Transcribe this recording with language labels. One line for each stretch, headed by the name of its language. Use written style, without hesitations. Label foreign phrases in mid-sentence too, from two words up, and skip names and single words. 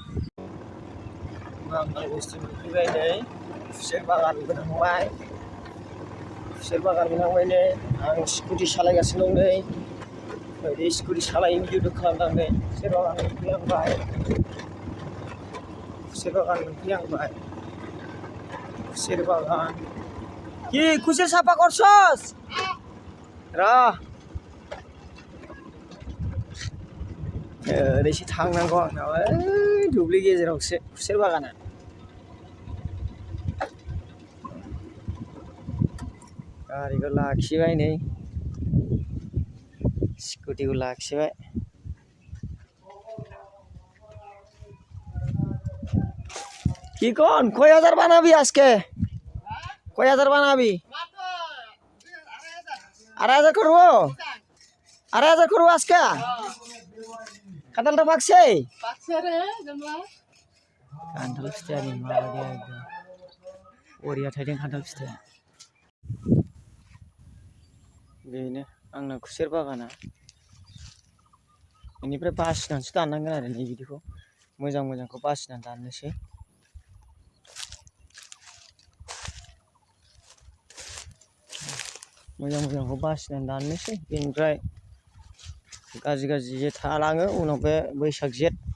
Bodo: आं बुस्थु मोनफैबाय नै खुसेर बागान मोनहांबाय नै आं स्कुटि सालायगासिनो दं नै ओरै स्कुटि सालायनो भिडिअ खालामदों नै खुसेर बागान मोनफैहांबाय
Bangla: खुसेर बागान কি খুশির সাপা করছস রা
Bodo: ओरैसो थांनांगौ आंनाव दुब्लि गेजेरावसो खुसेर बागाना गारिखौ लाखिबाय नै स्कुटिखौ लाखिबाय
Bangla: কি কোন কয় হাজার বানাবি আজকে কয় হাজার বানাবি 2,500 করবো 2,500 করবো আজকে কাঁঠালটা পাকছে রে কাঁঠাল
Bodo: फिथाइनि माबायदि एकदम ओरिया थाइदों खान्थाल फिथाइया बेनो आंना खुसेर बागाना बेनिफ्राय बासिनानैसो दाननांगोन आरो नै बिदिखौ मोजांखौ बासिनानै दाननोसै मोजांखौ बासिनानै दाननोसै बेनिफ्राय गाज्रि जे थालाङो उनाव बे बैसाग जेठ